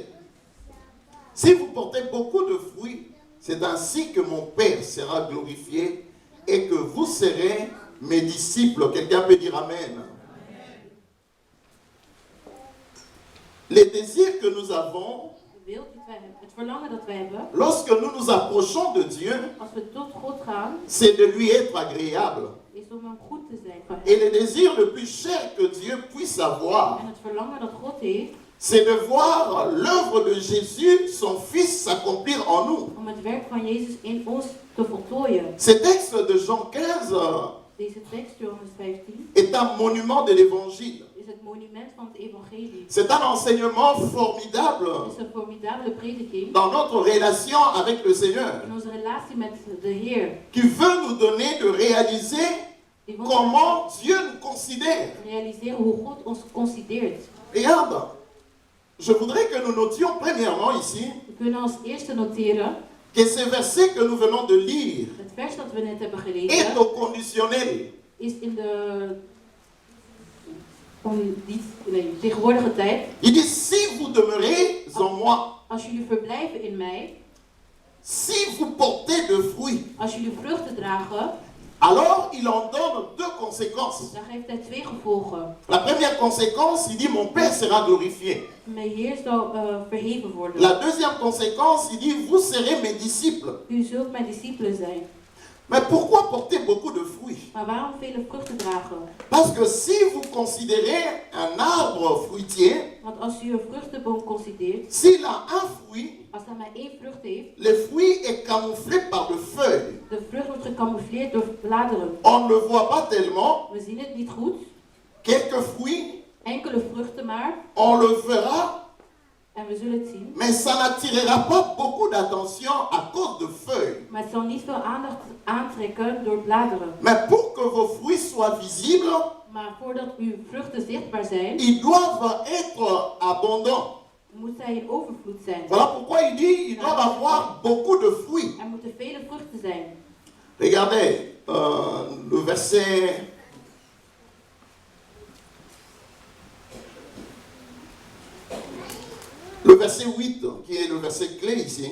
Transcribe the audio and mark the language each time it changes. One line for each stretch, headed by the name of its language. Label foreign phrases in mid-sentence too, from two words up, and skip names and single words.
French: Si vous portez beaucoup de fruits, c'est ainsi que mon Père sera glorifié, et que vous serez mes disciples. Quelqu'un peut dire Amen. Les désirs que nous avons,
Dutch: De wil die wij hebben, het verlangen dat wij hebben,
French: lorsque nous nous approchons de Dieu,
Dutch: als we tot God gaan,
French: c'est de lui être agréable.
Dutch: is om hem goed te zijn voor
French: Et
Dutch: hem.
French: le désir le plus cher que Dieu puisse avoir,
Dutch: En het verlangen dat God heeft,
French: c'est de voir l'œuvre de Jésus, son Fils, s'accomplir en nous.
Dutch: om het werk van Jezus in ons te voltooien.
French: Ce texte de Jean 15
Dutch: Deze tekst, Johannes 15,
French: est un monument de l'Évangile.
Dutch: is het monument van het evangelie.
French: C'est un enseignement formidable
Dutch: Het is een formidabele prediking
French: dans notre relation avec le Seigneur,
Dutch: in onze relatie met de Heer.
French: qui veut nous donner de réaliser
Dutch: Die moeten
French: comment Dieu nous considère.
Dutch: realiseren hoe God ons consideert.
French: Regarde, je voudrais que nous notions premièrement ici
Dutch: We kunnen als eerste noteren,
French: que ce verset que nous venons de lire
Dutch: het vers dat we net hebben
French: est
Dutch: gelezen,
French: au conditionnel.
Dutch: is in de tegenwoordige tijd.
French: Il dit, si vous demeurez en moi,
Dutch: Als jullie verblijven in mij,
French: si vous portez de fruits,
Dutch: als jullie vruchten dragen,
French: alors il en donne deux conséquences.
Dutch: dan geeft hij twee gevolgen.
French: La première conséquence, il dit, mon Père sera glorifié.
Dutch: Mijn Heer zal verheven worden.
French: La deuxième conséquence, il dit, vous serez mes disciples.
Dutch: U zult mijn discipelen zijn.
French: Mais pourquoi porter beaucoup de fruits?
Dutch: Maar waarom vele vruchten dragen?
French: Parce que si vous considérez un arbre fruitier,
Dutch: Want als u een vruchtenboom consideert,
French: s'il a un fruit,
Dutch: als hij maar één vrucht heeft,
French: le fruit est camouflé par de feuilles.
Dutch: de vrucht wordt gecamoufleerd door bladeren.
French: On ne le voit pas tellement.
Dutch: We zien het niet goed.
French: Quelques fruits,
Dutch: Enkele vruchten maar.
French: on le verra,
Dutch: En we zullen het zien.
French: mais ça n'attirera pas beaucoup d'attention à cause de feuilles.
Dutch: Maar het zal niet veel aandacht aantrekken door bladeren.
French: Mais pour que vos fruits soient visibles,
Dutch: Maar voordat uw vruchten zichtbaar zijn,
French: ils doivent être abondants.
Dutch: moet zij in overvloed zijn.
French: Voilà pourquoi il dit ils doivent avoir beaucoup de fruits.
Dutch: Er moeten vele vruchten zijn.
French: Regardez le verset. Le verset 8, qui est le verset clé ici,